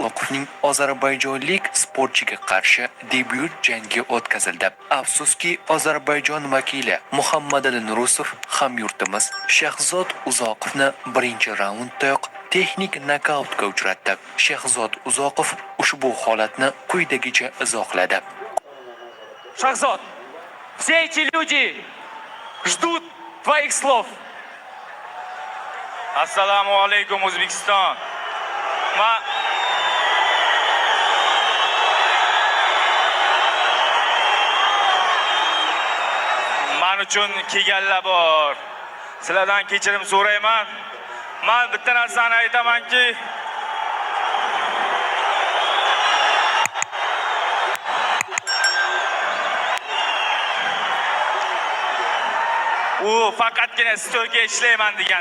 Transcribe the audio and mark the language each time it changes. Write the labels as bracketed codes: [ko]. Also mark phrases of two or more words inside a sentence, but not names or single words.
[uz] Uzoqovning ozarbayjonlik sportchiga qarshi debyut jangi o'tkazildi. Afsuski, Ozarbayjon vakili Muhammadali Nurusov hamyurtimiz Shahzod Uzoqovni birinchi raunddayoq texnik nokautga uchratdi. Shahzod Uzoqov ushbu holatni quyidagicha izohladi. [ru] Шахзод, все эти люди ждут твоих слов. [uz] Assalomu alaykum O'zbekiston. Men uchun kelganlar bor. Sizlardan kechirim so'rayman. Men bitta narsani aytamanki, u faqatgina stolga ishlayman degandi.